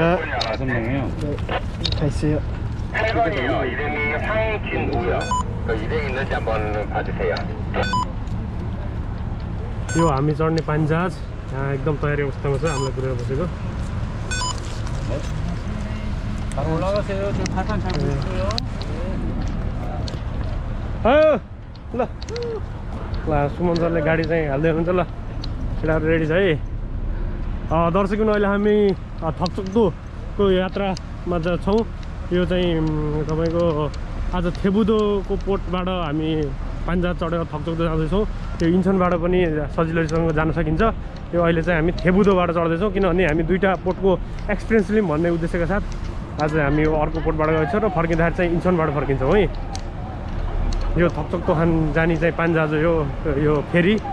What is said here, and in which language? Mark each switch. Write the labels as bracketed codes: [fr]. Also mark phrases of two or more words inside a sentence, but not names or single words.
[ko] 5명이요. 다 있어요. 해관이요. 이름이 황진우요. 그 이름 있는지 한번 봐주세요. [ne] यो हामी चढ्ने पान्जाज यहाँ एकदम तयारी अवस्थामा छ हामीलाई पुऱ्याएर बसेको [ko] 바로 올라가세요. 저 발판 잡고 있어요. [ne] आयो ल ल सुमन सरले गाडी चाहिँ हाल्दै हुनुहुन्छ ल केटाहरू रेडी छ है दर्शकहरू अहिले हामी थकचक्दोको यात्रामा छौँ यो चाहिँ तपाईँको आज थेबुदोको पोर्टबाट हामी पान्जाज चढेर थकचक्दो जाँदैछौँ यो इन्सनबाट पनि सजिलैसँग जान सकिन्छ यो अहिले चाहिँ हामी थेबुदोबाट चढ्दैछौँ किनभने हामी दुईवटा पोर्टको एक्सपिरियन्स लिउँ भन्ने उद्देश्यका साथ आज हामी यो अर्को पोर्टबाट गएको छौँ र फर्किँदाखेरि चाहिँ इन्सनबाट फर्किन्छौँ है यो थकचक्दो खान जाने चाहिँ पान्जाज हो यो फेरी